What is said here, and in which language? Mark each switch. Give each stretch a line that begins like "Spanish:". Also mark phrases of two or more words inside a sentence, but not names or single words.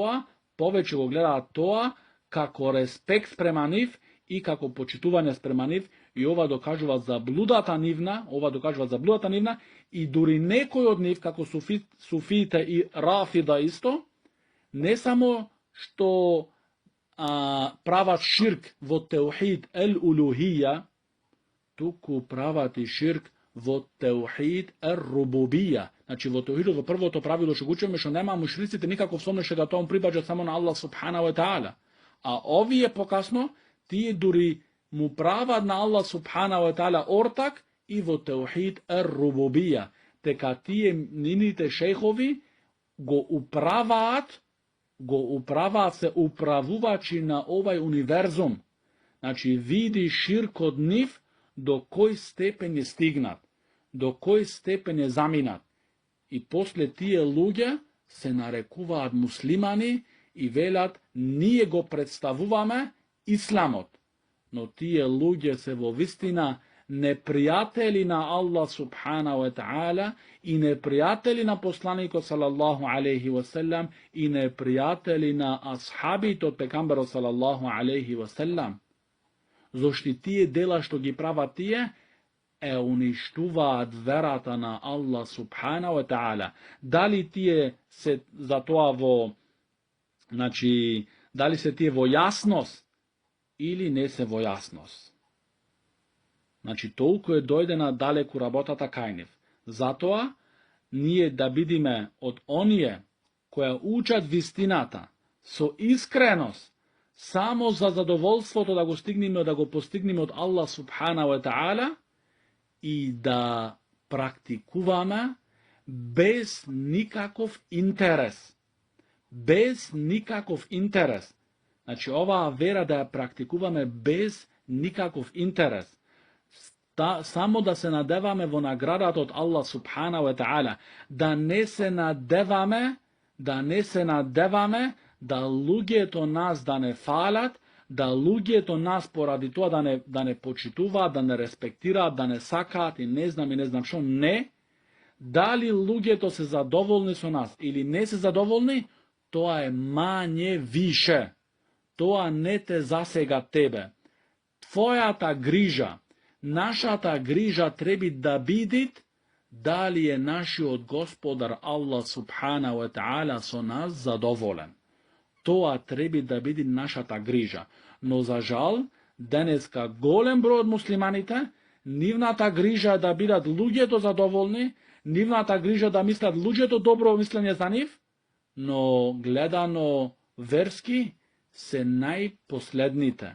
Macedonian: тоа како респект спрема нив и како почитување спрема нив, и ова докажува заблудата нивна, и дури некој од нив, како суфиите и Рафида исто, не само што прават ширк во
Arabic: توحيد الألوهية,
Macedonian: туку правати ширк во
Arabic: توحيد الربوبية.
Macedonian: Значи во теухидот во првото правило што го учиме што нема мушриците никаков сомнеш да тоа прибаѓа само на Аллах
Arabic: سبحانه وتعالى.
Macedonian: А овие покасно тие дури му прават на Аллах
Arabic: سبحانه وتعالى
Macedonian: ортак и во
Arabic: توحيد الربوبية.
Macedonian: Дека тие нините шейхови го управаат се управувачи на овај универзум. Значи види ширкот нив до кој степен е стигнат, до кој степен е заминат. И после тие луѓе се нарекуваат муслимани и велат ние го представуваме исламот. Но тие луѓе се во вистина непријатели на Аллах
Arabic: سبحانه وتعالى
Macedonian: и непријатели на посланикот
Arabic: صلى الله عليه وسلم
Macedonian: и непријатели на асхабите од пегамберот
Arabic: صلى الله عليه وسلم.
Macedonian: Зошто тие дела што ги прават тие уништуваат верата на Аллах
Arabic: سبحانه وتعالى.
Macedonian: Дали тие се за тоа во дали се тие во јасност или не се во јасност. Значи, толку е дојдена далеку работата кај нив. Затоа, ние да бидиме од оние која учат вистината со искреност, само за задоволството да го стигнеме, да го постигнеме од Аллах
Arabic: سبحانه وتعالى
Macedonian: и да практикуваме без никаков интерес. Без никаков интерес. Значи, оваа вера да ја практикуваме без никаков интерес. Само да се надеваме во наградата од Аллах
Arabic: سبحانه وتعالى,
Macedonian: да не се надеваме да луѓето нас да не фалат, да луѓето нас поради тоа да не почитуваат, да не респектираат, да не сакаат и не знам што, не. Дали луѓето се задоволни со нас или не се задоволни, тоа е мање више. Тоа не те засега тебе. Твојата грижа, нашата грижа треба да биде дали е нашиот Господар Аллах
Arabic: سبحانه وتعالى
Macedonian: со нас задоволен. Тоа треба да биде нашата грижа. Но за жал, денеска голем број од муслиманите, нивната грижа е да бидат луѓето задоволни, нивната грижа да мислат луѓето добро мислење за нив, но гледано верски се најпоследните.